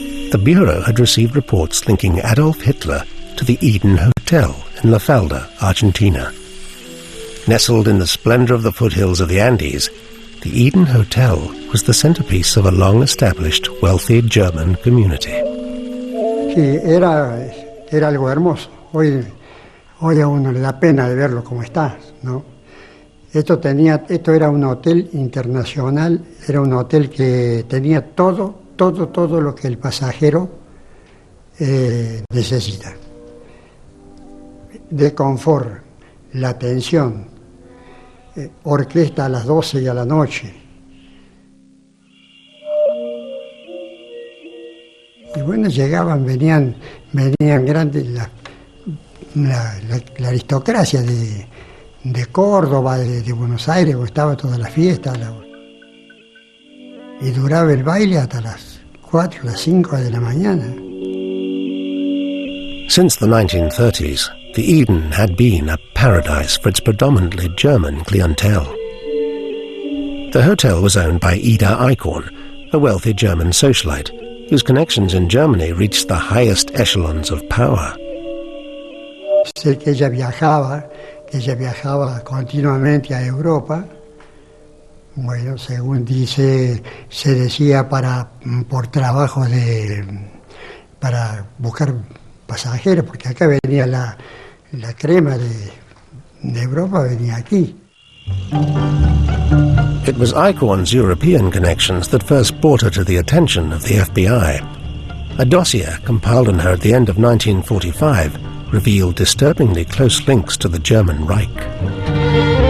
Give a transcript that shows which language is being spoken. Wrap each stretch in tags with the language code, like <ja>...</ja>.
<en>The Bureau had received reports linking Adolf Hitler to the Eden Hotel in La Falda, Argentina. Nestled in the splendor of the foothills of the Andes, the Eden Hotel was the centerpiece of a long-established, wealthy German community.</en> <es>Sí, era algo hermoso. Hoy a uno le da pena de verlo como está, ¿no? Esto era un hotel internacional, era un hotel que tenía todo lo que el pasajero necesita. De confort, la atención, orquesta a las 12 y a la noche. Y bueno, venían grandes la aristocracia de Córdoba, de Buenos Aires, donde estaba toda la fiesta. Y duraba el baile hasta las 4, las 5 de la mañana.</es> <en>Since the 1930s, the Eden had been a paradise for its predominantly German clientele. The hotel was owned by Ida Eichhorn, a wealthy German socialite, whose connections in Germany reached the highest echelons of power.</en> <es>Sé que ella viajaba continuamente a Europa. Bueno, según se decía por trabajo para buscar pasajeros, porque acá venía la crema de Europa, venía aquí.</es> <en>It was Eichhorn's European connections that first brought her to the attention of the FBI. A dossier compiled on her at the end of 1945 revealed disturbingly close links to the German Reich.</en>